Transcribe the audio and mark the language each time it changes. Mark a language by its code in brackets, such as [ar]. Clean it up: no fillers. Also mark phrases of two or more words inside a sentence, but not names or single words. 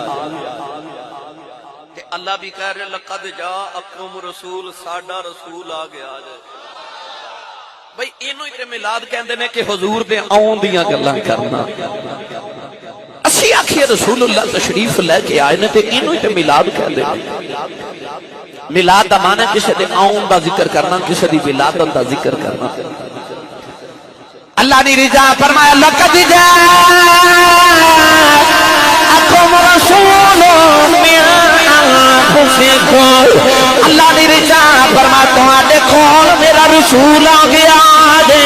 [pa] اللہ بھی کہہ رہے [ar] لقد جاءکم رسول، [pa] ساڈا رسول آ گیا جائے۔ بھئی اینو ہی تے میلاد کہندے نے کہ حضور دے آؤں دیاں گلاں کرنا۔ اسی آکھیے رسول اللہ تشریف لے کے آئے نے تے اینو ہی تے میلاد کہندے نے۔ میلاد دا معنی کسی دے آؤں دا ذکر کرنا، کسی دی ولادت دا ذکر کرنا۔ اللہ نے رضا فرمایا [ar] لقد جاءکم رسول من انفسکم، [pa] اللہ نے رضا فرمایا تواڈے کول میرا رسول آ گیا جے۔